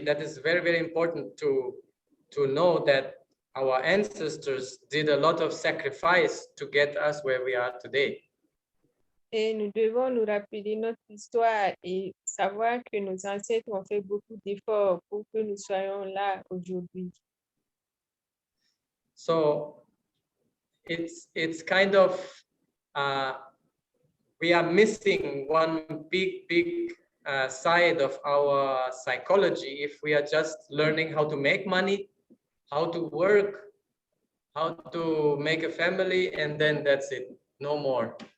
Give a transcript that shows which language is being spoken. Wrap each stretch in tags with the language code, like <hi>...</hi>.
<en>That is very, very important to know that our ancestors did a lot of sacrifice to get us where we are today.</en> <fr>Et nous devons nous rappeler notre histoire et savoir que nos ancêtres ont fait beaucoup d'efforts pour que nous soyons là aujourd'hui.</fr> <en>So it's kind of we are missing one big side of our psychology if we are just learning how to make money, how to work, how to make a family, and then that's it, no more.</en>